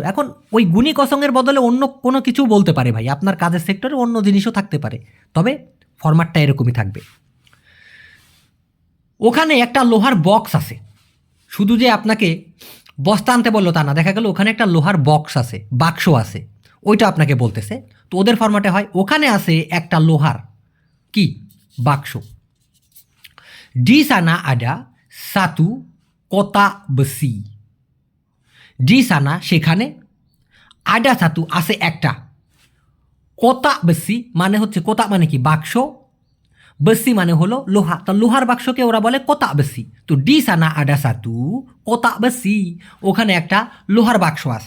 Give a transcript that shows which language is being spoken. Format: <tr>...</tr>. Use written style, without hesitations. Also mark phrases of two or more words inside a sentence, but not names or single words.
<bn>এখন ওই গুনি কসংয়ের বদলে অন্য কোনো কিছু বলতে পারে ভাই, আপনার কাজের সেক্টরে অন্য জিনিসও থাকতে পারে, তবে ফরম্যাটটা এরকমই থাকবে। ওখানে একটা লোহার বক্স আছে, শুধু যে আপনাকে বস্তা আনতে বললো তা না, দেখা গেল ওখানে একটা লোহার বক্স আছে, বাক্স আছে, ওইটা আপনাকে বলতেছে। তো ওদের ফরম্যাটে হয় ওখানে আছে একটা লোহার কি বাক্স।</bn> <id>di sana ada satu kotak besi, di sana</id> <bn>সেখানে,</bn> <id>ada satu</id> <bn>আছে একটা,</bn> <id>kotak besi</id> <bn>মানে হচ্ছে, কোতা মানে কি বাক্স, বেসি মানে হলো লোহা, তো লোহার বাক্সকে ওরা বলে</bn> <id>kotak besi.</id> <bn>তো</bn> <id>di sana ada satu kotak besi,</id> <bn>ওখানে একটা লোহার বাক্স আছে।</bn>